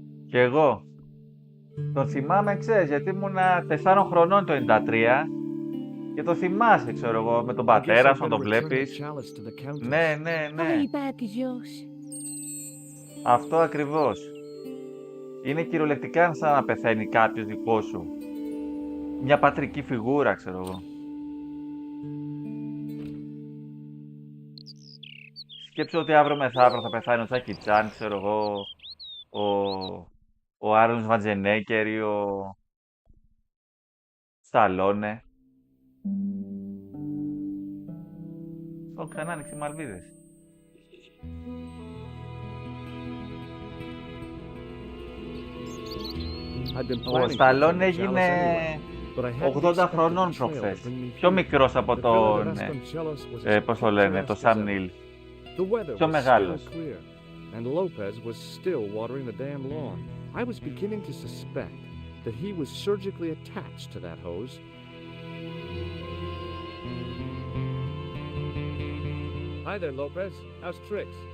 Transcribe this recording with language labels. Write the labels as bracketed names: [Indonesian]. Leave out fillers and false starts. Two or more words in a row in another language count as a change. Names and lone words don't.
[Greek] Κι εγώ. Το θυμάμαι, ξέρεις, γιατί ήμουνα 4 χρονών το 93 και το θυμάσαι, ξέρω εγώ, με τον [English] I guess [Greek] πατέρα [English] I'd [Greek] σου να [English] better [Greek] το [English] return the [Greek] βλέπεις. [English] chalice to the Countess. [Greek] Ναι, ναι, ναι. [English] Hurry back, Josh. [Greek] Αυτό ακριβώς. Είναι κυριολεκτικά σαν να πεθαίνει κάποιος δικό σου. Μια πατρική φιγούρα, ξέρω εγώ. Σκέψου ότι αύριο μεθαύριο θα πεθάνει ο Τζάκι Τσάν, ξέρω εγώ, ο Άρλος Βαντζενέκερ ή ο Σταλόνε. Ξανά άνοιξε οι Μαλβίδες. [English] I'd been [Greek] Ο [English] planning to return [Greek] Σταλόνε [English] the [Greek] έγινε [English] chalice anyway, but I hadn't [Greek] 80 [English] expected [Greek] χρονών [English] the trail to [Greek] προχθές. [English] bring me [Greek] Πιο [English] here. [Greek] μικρός από [English] The Villa de [Greek] τον, [English] Vasconcelos was as [Greek] πώς το λένε, το [English] picturesque as [Greek] Σαμ [English] ever. [Greek] Νίλ. [English] The weather [Greek] Πιο [English] was still [Greek] μεγάλος. [English] clear, and Lopez was still watering the damn lawn. I was beginning to suspect that he was surgically attached to that hose. Hi there, Lopez. How's tricks?